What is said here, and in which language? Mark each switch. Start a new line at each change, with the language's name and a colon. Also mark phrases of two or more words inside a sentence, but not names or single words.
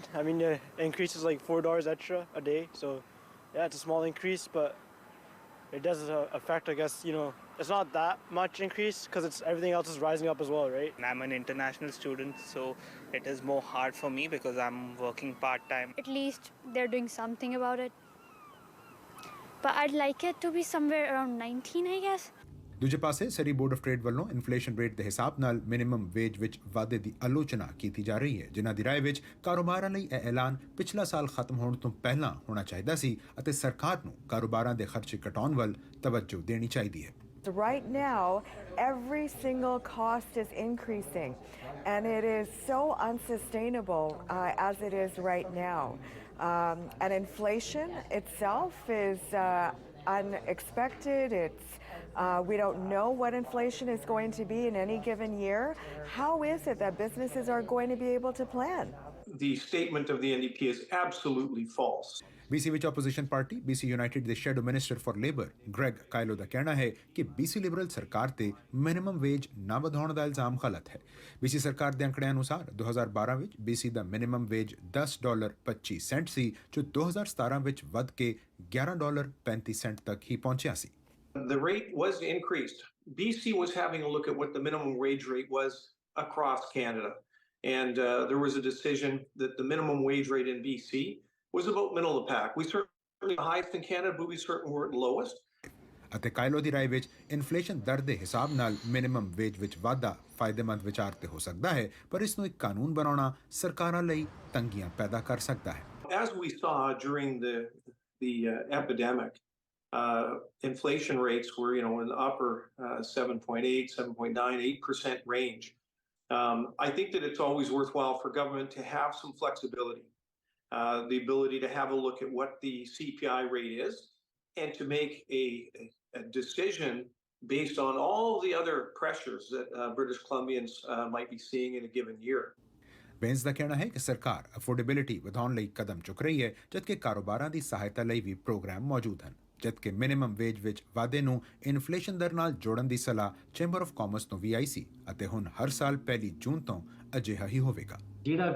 English: I mean, it increases like $4 extra a day. So, yeah, it's a small increase, but it does affect, I guess, it's not that much increase because everything else is rising up as well, right? And I'm an international student, so it is more hard for me because I'm working part-time. At least they're doing something about it. But I'd like it to be somewhere around 19, I guess.
Punjabi: ਦੂਜੇ ਪਾਸੇ ਸਰੀ ਬੋਰਡ ਆਫ ਟ੍ਰੇਡ ਵੱਲੋਂ
English: inflation rate
Punjabi: ਦੇ ਹਿਸਾਬ ਨਾਲ
English: minimum wage
Punjabi: ਵਿੱਚ ਵਾਧੇ ਦੀ ਆਲੋਚਨਾ ਕੀਤੀ ਜਾ ਰਹੀ ਹੈ, ਜਿਨ੍ਹਾਂ ਦੀ ਰਾਏ ਵਿੱਚ ਕਾਰੋਬਾਰਾਂ ਲਈ ਇਹ ਐਲਾਨ ਪਿਛਲਾ ਸਾਲ ਖਤਮ ਹੋਣ ਤੋਂ ਪਹਿਲਾਂ ਹੋਣਾ ਚਾਹੀਦਾ ਸੀ ਅਤੇ ਸਰਕਾਰ ਨੂੰ ਕਾਰੋਬਾਰਾਂ ਦੇ ਖਰਚੇ ਘਟਾਉਣ ਵੱਲ ਤਵੱਜੋ ਦੇਣੀ ਚਾਹੀਦੀ ਹੈ।
English: Right now, every single cost is increasing, and it is so unsustainable as it is right now. And inflation itself is unexpected. We don't know what inflation is going to be in any given year. How is it that businesses are going to be able to plan? The statement of the NDP is absolutely false.
Punjabi: BC ਵਿੱਚ
English: opposition party
Punjabi: BC ਯੂਨਾਈਟਿਡ ਦੇ
English: shadow minister for labour
Punjabi: ਗ੍ਰੈਗ ਕਾਇਲੋ ਦਾ ਕਹਿਣਾ ਹੈ ਕਿ BC ਲਿਬਰਲ ਸਰਕਾਰ ਤੇ
English: minimum wage
Punjabi: ਨਾ ਵਧਾਉਣ ਦਾ ਇਲਜ਼ਾਮ ਗਲਤ ਹੈ। BC ਸਰਕਾਰ ਦੇ ਅੰਕੜਿਆਂ ਅਨੁਸਾਰ 2012 ਵਿੱਚ BC ਦਾ
English: minimum wage
Punjabi: $10.25 ਸੀ, ਜੋ 2017 ਵਿੱਚ ਵੱਧ ਕੇ $11.35 ਤੱਕ ਹੀ ਪਹੁੰਚਿਆ ਸੀ।
English: The rate was increased. BC was having a look at what the minimum wage rate was across Canada. And there was a decision that the minimum wage rate in BC was about middle of the pack. We certainly the highest in Canada, but we certainly weren't lowest.
Punjabi: ਅਤੇ ਕਾਇਲੋ ਦੀ ਰਾਏ ਵਿੱਚ ਇਨਫਲੇਸ਼ਨ ਦਰ ਦੇ ਹਿਸਾਬ ਨਾਲ
English: minimum wage
Punjabi: ਵਿੱਚ ਵਾਧਾ ਫਾਇਦੇਮੰਦ ਵਿਚਾਰ ਤੇ ਹੋ ਸਕਦਾ ਹੈ, ਪਰ ਇਸ ਨੂੰ ਇੱਕ ਕਾਨੂੰਨ ਬਣਾਉਣਾ ਸਰਕਾਰਾਂ ਲਈ ਤੰਗੀਆਂ ਪੈਦਾ ਕਰ ਸਕਦਾ ਹੈ।
English: As we saw during the epidemic, inflation rates were, in the upper 7.8, 7.9, 8% range. I think that it's always worthwhile for government to have some flexibility, the ability to have a look at what the CPI rate is and to make a decision based on all the other pressures that British Columbians might be seeing in a given year.
Punjabi: ਬੇਂਸ ਦਾ ਕਹਿਣਾ ਹੈ ਕਿ ਸਰਕਾਰ ਅਫੋਰਡੇਬਿਲਿਟੀ ਵਧਾਉਣ ਲਈ ਕਦਮ ਚੁੱਕ ਰਹੀ ਹੈ, ਜਦਕਿ ਕਾਰੋਬਾਰਾਂ ਦੀ ਸਹਾਇਤਾ ਲਈ ਵੀ ਪ੍ਰੋਗਰਾਮ ਮੌਜੂਦ ਹਨ, ਜਦਕਿ
English: minimum wage
Punjabi: ਵਿੱਚ ਵਾਧੇ ਨੂੰ ਇਨਫਲੇਸ਼ਨ ਦਰ ਨਾਲ ਜੋੜਨ ਦੀ ਸਲਾਹ ਚੈਂਬਰ ਆਫ ਕਾਮਰਸ ਤੋਂ ਵੀ ਆਈ ਸੀ ਅਤੇ ਹੁਣ ਹਰ ਸਾਲ 1 ਜੂਨ ਤੋਂ ਅਜਿਹਾ ਹੀ ਹੋਵੇਗਾ।